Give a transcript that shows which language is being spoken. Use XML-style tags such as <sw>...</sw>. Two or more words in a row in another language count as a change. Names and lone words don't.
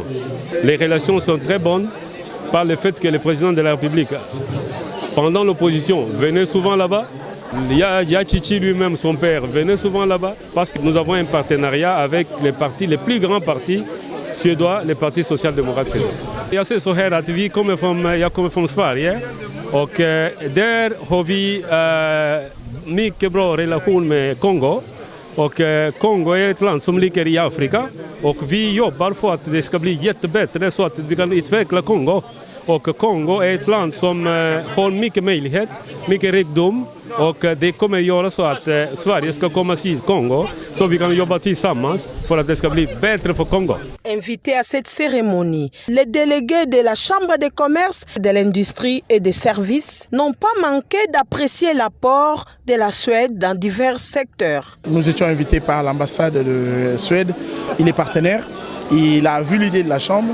<fr>Les relations sont très bonnes par le fait que le président de la République, pendant l'opposition, venait souvent là-bas. Chichi lui-même, son père, venait souvent là-bas parce que nous avons un partenariat avec les partis, les plus grands partis suédois, les partis social-démocrates suédois.</fr> <sv>Jag ser så här att jag kommer från Sverige och där har vi mycket bra relation med Kongo. Och Kongo är ett land som ligger i Afrika och vi jobbar för att det ska bli jättebättre så att vi kan utveckla Kongo. Och Kongo är ett land som har mycket möjlighet, mycket rikedom. Och det kommer göra så att Sverige ska komma till Kongo så vi kan jobba tillsammans för att det ska bli bättre för Kongo.</sv> <fr>Invité à cette cérémonie, les délégués de la Chambre de commerce, de l'industrie et des services n'ont pas manqué d'apprécier l'apport de la Suède dans divers secteurs. Nous étions invités par l'ambassade de Suède. Il est partenaire, il a vu l'idée de la Chambre.</fr>